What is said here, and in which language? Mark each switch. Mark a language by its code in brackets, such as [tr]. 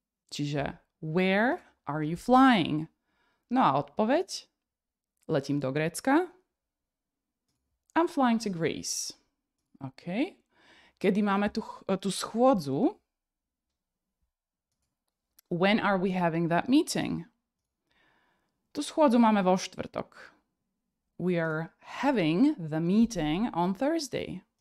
[en] Čiže where are you flying? [sk] No a odpoveď? Letím do Grécka. [en] I'm flying to Greece. [sk] OK. Kedy máme tú schôdzu? [en] When are we having that meeting? [sk] Tú schôdzu máme vo štvrtok. [en] We are having the meeting on Thursday.